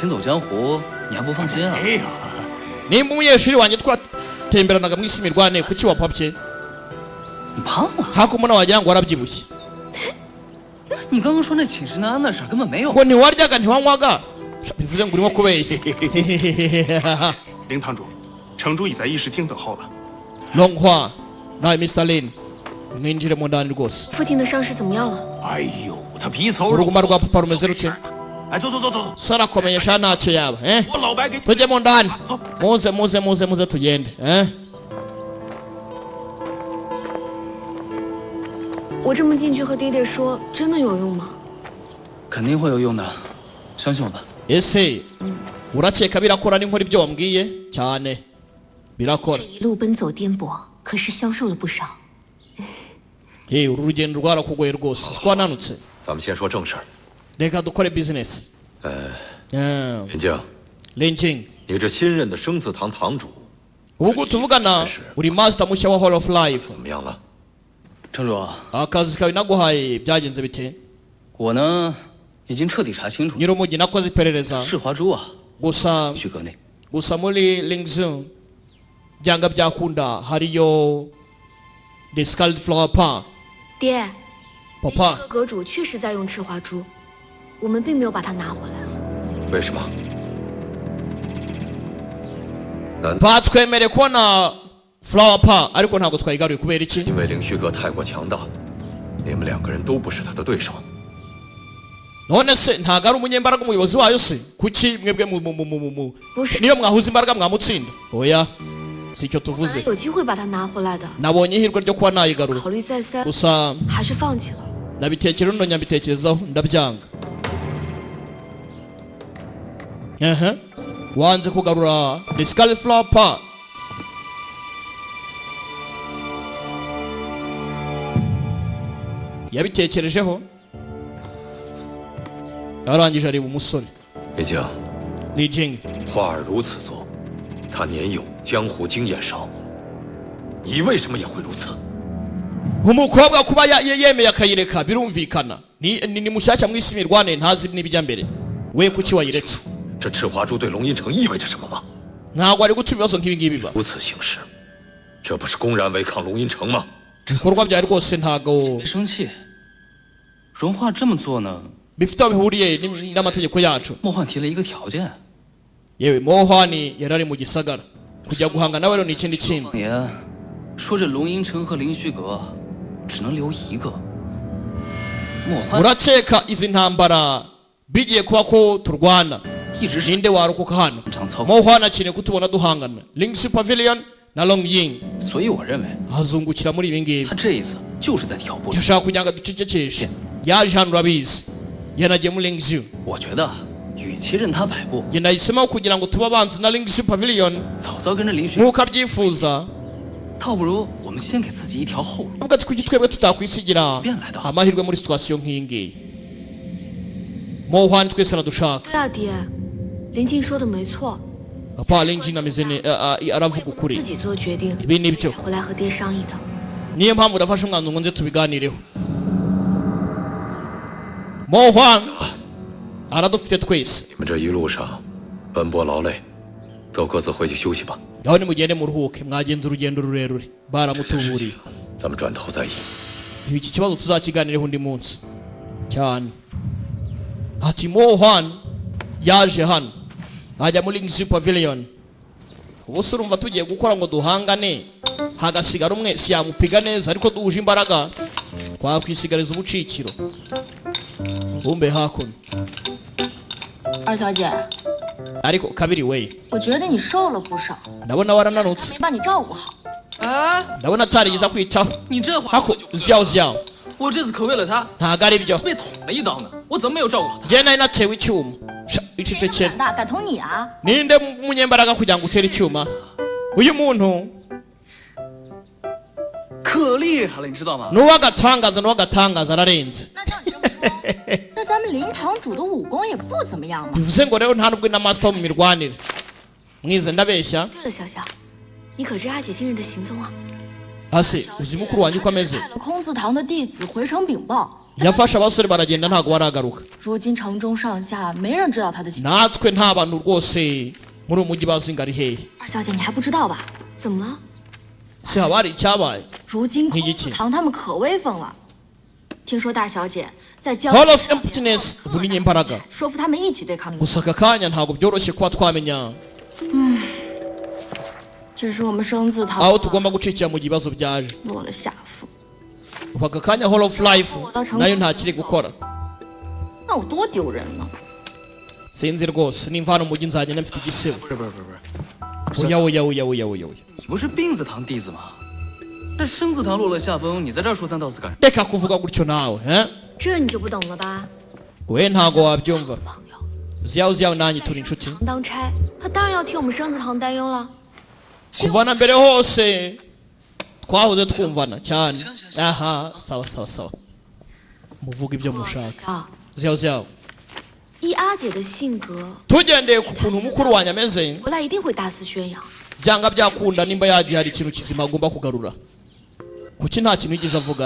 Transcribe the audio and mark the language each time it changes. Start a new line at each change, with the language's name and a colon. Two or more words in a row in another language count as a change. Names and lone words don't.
Kinyarwanda: nimba umunyeshuri wanjye twatemberanaga mu isi mirwane kuki wapapye hakumuna wagira ngo warabyibushye ngo ntiwaryaga ntiwanywaga bivuze ngo urimo kubeshya Longhua nawe Mr. Lin mwinjire mu ndani rwose uruguma rwa papa rumeze rute so arakomeye sha ntacyo yaba tujye mu ndani muze tugende
Chinese: 我这么进去和爹爹说，真的有用吗？肯定会有用的，相信我吧。
Kinyarwanda: ese urakeka birakora n'inkora ibyo wambwiye cyane birakora
Chinese: 一路奔走颠簸，可是消瘦了不少。
Kinyarwanda: uru rugendo rwarakugoye rwose twananutse
Chinese: 咱们先说正事儿。
Kinyarwanda: reka dukore business
Chinese: 林静，你这新任的生字堂堂主，
Kinyarwanda: ubwo tuvugana uri master mushya wa Hall of Life
Chinese: 怎么样了？城主，
Kinyarwanda: akazi kawe naguhaye byagenze bite
Chinese: 我呢已经彻底查清楚，
Kinyarwanda: nyir'umujyi nakoze iperereza
Chinese: 赤华珠啊，
Kinyarwanda: gusa
Chinese: 许阁内
Kinyarwanda: gusa muri Lingzhou byanga byakunda hariyo the Scarlet Flower Park
Chinese: 爹，
Kinyarwanda: papa
Chinese: 阁主确实在用赤华珠，我们并没有把它拿回来。为什么？
Kinyarwanda: batwemere kubona Flower Park ariko ntabwo twayigaruye kubera iki
Chinese: 因为凌虚阁太过强大，你们两个人都不是他的对手。
Kinyarwanda: none se ntago ari umunyembaraga umuyobozi wayo se kuki mwebwe niyo mwahuza imbaraga mwamutsinda oya si icyo tuvuze
Chinese: 有机会把它拿回来的，
Kinyarwanda: nabonye ihirwe ryo kuba nayigarura
Chinese: 考虑再三，
Kinyarwanda: gusa
Chinese: 还是放弃了。
Kinyarwanda: nabitekerezo none nyabitekerezaho ndabyanga wanze kugarura the Scarlet Flower Park yabitekerejeho yarangije areba umusore
Chinese: 李靖， Li Jing 花儿如此做，他年幼，江湖经验少，你为什么也会如此？
Kinyarwanda: umukobwa kuba yemeye akayireka birumvikana ni mushyashya mu isi mirwane ntazi n'ibijya mbere we kuki wayiretse
Chinese: 这赤华珠对龙吟城意味着什么吗？
Kinyarwanda: ntabwo ari guca ibibazo nk'ibi ngibi biba
Chinese: 如此行事，这不是公然违抗龙吟城吗？
Kinyarwanda: ibikorwa byawe rwose ntago
Chinese: 别生气，荣化这么做呢，
Kinyarwanda: bifite aho bihuriye n'amategeko yacu
Chinese: 莫焕提了一个条件。
Kinyarwanda: yewe mohwani yari ari mu gisagara kujya guhanga nawe rero ni ikindi kintu
Chinese: 放言说这龙吟城和凌虚阁只能留一个。莫焕
Kinyarwanda: urakeka izi ntambara bigiye kuba ko turwana ninde warokoka hano mohwani akeneye kutubona duhangana Lingzhou Pavilion na Longying
Chinese: 所以我认为
Kinyarwanda: hazungukira muri ibi ngibi
Chinese: 他这一次就是在挑拨。
Kinyarwanda: yashaka kugira ngo ducecekeshe yaje hano urabizi yanagiye muri Lingzhou
Chinese: 我觉得与其任他摆布，
Kinyarwanda: njye nahisemo kugira ngo tube abanzi na Lingzhou Pavilion
Chinese: 早早跟着林虚，
Kinyarwanda: nk'uko abyifuza
Chinese: 倒不如我们们先给自己一条后路。
Kinyarwanda: avuga ati kuki twebwe tutakwisigira amahirwe muri situation nk'iyi ngiyi Mo Huan twese aradushaka
Chinese: 对啊，爹，林静说的没错，
Kinyarwanda: papa Linjin ameze aravuga ukuri
Chinese: 自己做决定，
Kinyarwanda: ibi nibyo
Chinese: 回来和爹商议的。
Kinyarwanda: niyo mpamvu ndafashe umwanzuro ngo nze tubiganireho Mo Huan aradufite twese
Chinese: 你们这一路上奔波劳累，都各自回去休息吧。
Kinyarwanda: aho nimugende muruhuke mwagenze urugendo rurerure baramutuburiye
Chinese: 咱们转头再议。
Kinyarwanda: iki kibazo tuzakiganireho undi munsi cyane ati Mo Huan yaje hano ajya muri Lingxi Pavilion ubuse urumva tugiye gukora ngo duhangane hagasigara umwe siyamupiga neza ariko duhuje imbaraga twakwisigariza ubucikiro bumbe hakuno
Chinese: 二小姐，
Kinyarwanda: ariko kabiri we
Chinese: 我觉得你瘦了不少，
Kinyarwanda: ndabona warananutse
Chinese: 没把你照顾好。
Kinyarwanda: ndabona atarigeze kwitaho
Chinese: 你这话
Kinyarwanda: hako zyawo zyawo
Chinese: 我这次可为了他
Kinyarwanda: ntago ari byo
Chinese: 被捅了一刀呢，我怎么没有照顾好他？
Kinyarwanda: njye nari natewe icyuma icecekere
Chinese: 胆大敢捅你啊！
Kinyarwanda: ninde munyembaraga kugira ngo utere icyuma uyu muntu
Chinese: 可厉害了，你知道吗？
Kinyarwanda: n'uwagatangaza ararenze
Chinese: 那咱们灵堂主的武功也不怎么样嘛。
Kinyarwanda: bivuze ngo rero nta nubwo na master wo mu mirwanire mwize ndabeshya
Chinese: 对了，小小，你可知阿姐今日的行踪啊？
Kinyarwanda: ase uzi mukuru wanjye uko ameze
Chinese: 派了空字堂的弟子回城禀报，
Kinyarwanda: yafashe abasore baragenda ntago baragaruka
Chinese: 如今城中上下没人知道他的行踪。
Kinyarwanda: natwe nta bantu rwose muri uyu mujyi bazi ngo ari hehe
Chinese: 二小姐，你还不知道吧？怎么了？
Kinyarwanda: se haba hari icyabaye
Chinese: 如今空字堂他们可威风了，听说大小姐在江
Kinyarwanda: Hall of Emptiness buri nyembaraga
Chinese: 说服他们一起对抗灵堂。
Kinyarwanda: gusa aka kanya ntabwo byoroshye kuba twamenya
Chinese: 这是我们生字堂
Kinyarwanda: aho tugomba gucikira mu bibazo byaje
Chinese: 落了下风，
Kinyarwanda: ubu aka kanya Hall of Life nayo ntakiri gukora
Chinese: 那有多丢人呢？
Kinyarwanda: sinzi rwose nimva hano mu mujyi nzagenda mfite igisebo
Chinese: 不是，
Kinyarwanda: oya
Chinese: 你不是病字堂弟子吗？这生字堂落了下风，你在这儿说三道四干什么？
Kinyarwanda: reka kuvuga gutyo nawe eh
Chinese: 这你就不懂了吧？
Kinyarwanda: we ntago wabyumva zyawo nanjye turi inshuti
Chinese: 当差，他当然要替我们生字堂担忧了。
Kinyarwanda: kuva na mbere hose twahoze twumvana cyane aha sawa muvuga ibyo mushaka
Chinese: 小，
Kinyarwanda: zyawo
Chinese: 依阿姐的性格，
Kinyarwanda: tugendeye ku kuntu mukuru wanjye ameze
Chinese: 回来一定会大肆宣扬。
Kinyarwanda: byanga byakunda nimba yagiye hari ikintu kizima agomba kugarura kuki nta kintu yigeze avuga